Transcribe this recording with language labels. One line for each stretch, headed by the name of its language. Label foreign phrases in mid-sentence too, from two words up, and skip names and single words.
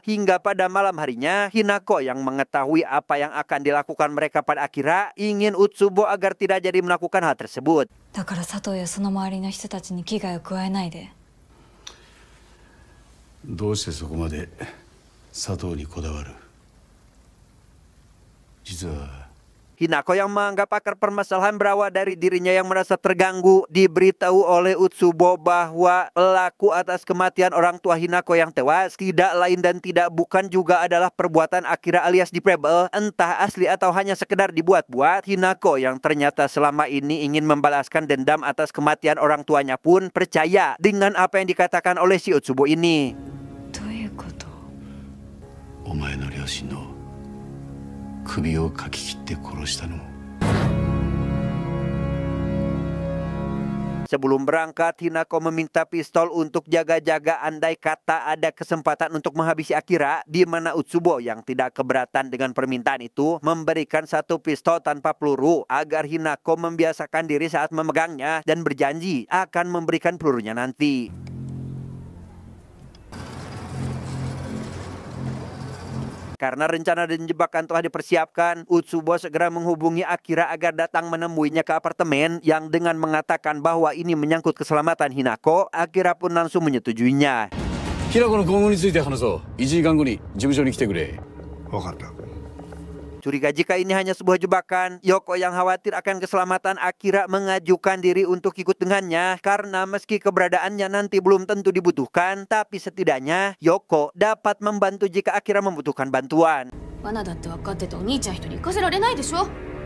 Indonesian: Hingga pada malam harinya, Hinako yang mengetahui apa yang akan dilakukan mereka pada Akira ingin Otsubo agar tidak jadi melakukan hal tersebut.
Japanese: だから佐藤やその周りの人たちに危害を加えないで。どうしてそこまで佐藤にこだわる？実は
Indonesian: Hinako yang menganggap akar permasalahan berawal dari dirinya yang merasa terganggu diberitahu oleh Otsubo bahwa pelaku atas kematian orang tua Hinako yang tewas tidak lain dan tidak bukan juga adalah perbuatan Akira alias Deep Pebble, entah asli atau hanya sekedar dibuat-buat. Hinako yang ternyata selama ini ingin membalaskan dendam atas kematian orang tuanya pun percaya dengan apa yang dikatakan oleh si Otsubo ini.
Japanese: どういうこと？お前の両親の首をかき切って殺したのも。
Indonesian: Sebelum berangkat, Hinako meminta pistol untuk jaga-jaga andai kata ada kesempatan untuk menghabisi Akira, di mana Utsubo yang tidak keberatan dengan permintaan itu memberikan satu pistol tanpa peluru agar Hinako membiasakan diri saat memegangnya dan berjanji akan memberikan pelurunya nanti. Karena rencana dan jebakan telah dipersiapkan, Utsubo segera menghubungi Akira agar datang menemuinya ke apartemen yang dengan mengatakan bahwa ini menyangkut keselamatan Hinako, Akira pun langsung menyetujuinya.
Japanese: 平子の今後について話そう。1時間後に事務所に来てくれ。分かった。
Indonesian: Curiga jika ini hanya sebuah jebakan, Yoko yang khawatir akan keselamatan Akira mengajukan diri untuk ikut dengannya karena meski keberadaannya nanti belum tentu dibutuhkan, tapi setidaknya Yoko dapat membantu jika Akira membutuhkan bantuan.
Japanese: 罠だって分かっててお兄ちゃん一人行かせられないでしょ。